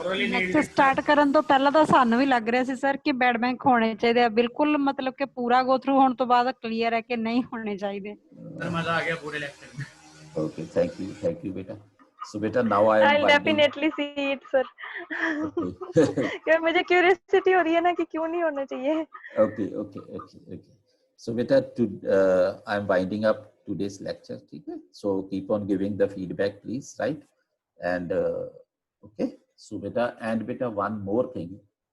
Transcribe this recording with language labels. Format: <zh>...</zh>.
<pa>Next start ਕਰਨ ਤੋਂ ਪਹਿਲਾਂ ਤਾਂ ਸਾਨੂੰ ਵੀ ਲੱਗ ਰਿਹਾ ਸੀ ਸਰ ਕਿ ਬੈਡ ਬੈਂਕ ਹੋਣੇ ਚਾਹੀਦੇ ਆ, ਬਿਲਕੁਲ ਮਤਲਬ ਕਿ ਪੂਰਾ ਗੋ ਥਰੂ ਹੋਣ ਤੋਂ ਬਾਅਦ ਕਲੀਅਰ ਹੈ ਕਿ ਨਹੀਂ ਹੋਣੇ ਚਾਹੀਦੇ। ਸਰ ਮਜ਼ਾ ਆ ਗਿਆ ਪੂਰੇ ਲੈਕਚਰ में।</pa> <en>Okay, thank you beta. So beta, now I'll definitely see it sir.</en> <hi>क्योंकि मुझे क्यूरियोसिटी हो रही है ना कि क्यों नहीं होना चाहिए।</hi> <en>Okay. So beta, I'm winding up today's lecture,</en> <hi>ठीक है?</hi> <en>So keep on giving the feedback please, right? And okay, so beta, one more thing,</en>